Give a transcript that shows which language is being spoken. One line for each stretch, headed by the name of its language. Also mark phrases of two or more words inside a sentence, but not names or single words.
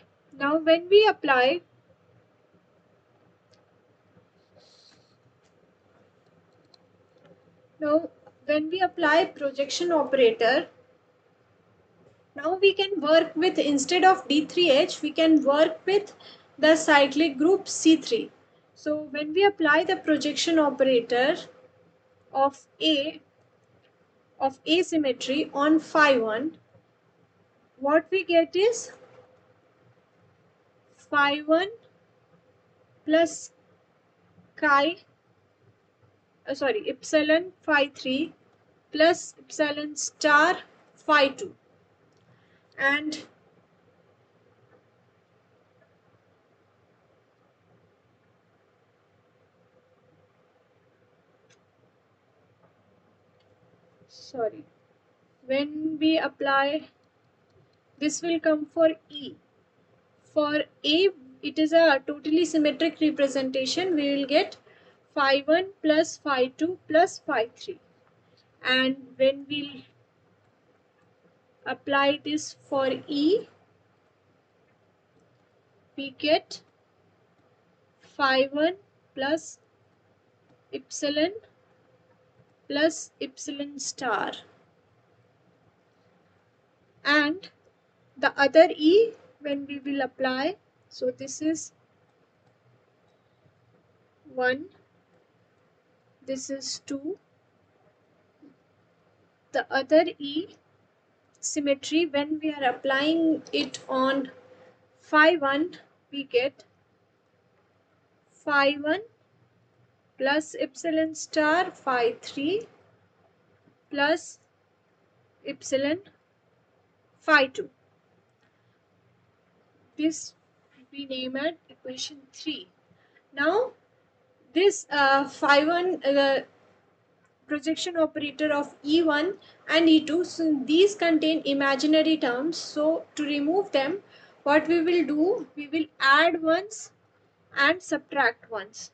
English: Now when we apply projection operator, now we can work with, instead of D3H, we can work with the cyclic group C3. So when we apply the projection operator of asymmetry on phi1, what we get is phi1 plus epsilon phi3 plus epsilon star phi2. And when we apply, this will come for E. For A, it is a totally symmetric representation. We will get phi1 plus phi2 plus phi3. And when we apply this for E, we get phi1 plus epsilon star. And the other E, when we will apply, so this is 1, this is 2. The other E symmetry, when we are applying it on phi1, we get phi1 plus epsilon star phi3 plus epsilon phi2. This we name at equation 3. Now this phi1 projection operator of E1 and E2, so these contain imaginary terms. So to remove them, what we will do, we will add ones and subtract ones.